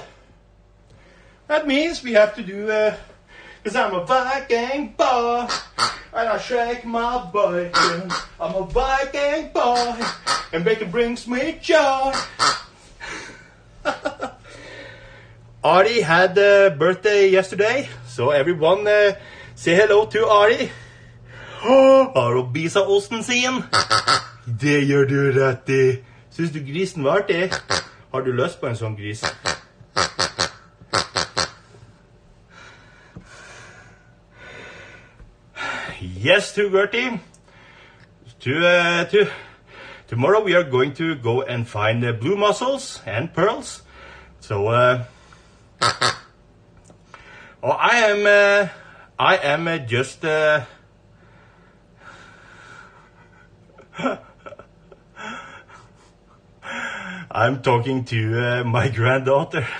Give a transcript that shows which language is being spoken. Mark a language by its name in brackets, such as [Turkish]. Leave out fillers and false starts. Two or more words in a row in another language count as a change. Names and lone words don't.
[English] That means we have to do, cause I'm a Viking boy, and I shake my bacon. I'm a Viking boy, and bacon brings me joy. Ari had a birthday yesterday, so everyone say hello to Ari. [Norwegian] Har hun bisa osten sin? Det gjør du rett i. Synes du grisen var artig? Har du lyst på en sånn gris? [English] Yes, to Gertie. Tomorrow we are going to go and find blue mussels and pearls. So, I am just, I'm talking to my granddaughter.